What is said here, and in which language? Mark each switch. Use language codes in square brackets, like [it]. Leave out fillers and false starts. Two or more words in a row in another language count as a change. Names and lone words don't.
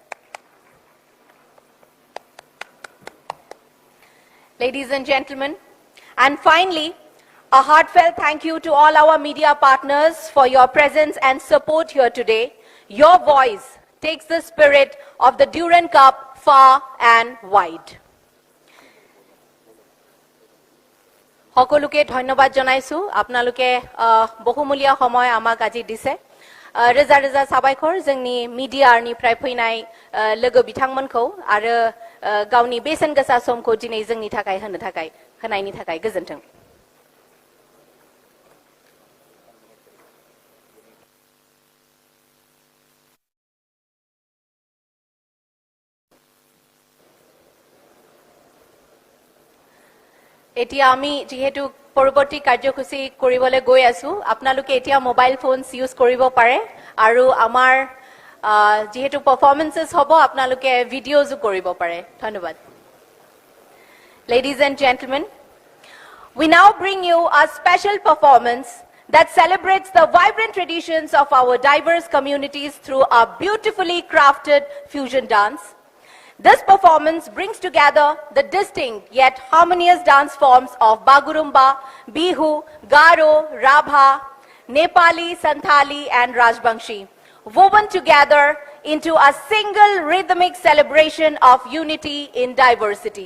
[en] Ladies and gentlemen, and finally, a heartfelt thank you to all our media partners for your presence and support here today. Your voice takes the spirit of the Durand Cup far and wide. [as] সকলোকে ধন্যবাদ জনাইছো আপোনালোকে বহুমূলীয়া সময় আমাক আজি দিছে [brx] रोजा रोजा साबायखर जोंनि मिडियानिफ्राय फैनाय लोगो बिथांमोनखौ आरो गावनि बेसेन गोसा समखौ दिनै जोंनि थाखाय होनायनि थाखाय गोजोन्थों [as] এতিয়া আমি যেহেতু পৰৱৰ্তী কাৰ্যসূচী কৰিবলৈ গৈ আছো আপোনালোকে এতিয়া মোবাইল ফোনস ইউজ কৰিব পাৰে আৰু আমাৰ যেহেতু পাৰফৰমেন্সেস হ'ব আপোনালোকে ভিডিওজও কৰিব পাৰে ধন্যবাদ [en] Ladies and gentlemen, we now bring you a special performance that celebrates the vibrant traditions of our diverse communities through a beautifully crafted fusion dance. This performance brings together the distinct yet harmonious dance forms of Bagurumba, Bihu, Garo, Rabha, Nepali, Santali and Rajbangshi, woven together into a single rhythmic celebration of unity in diversity.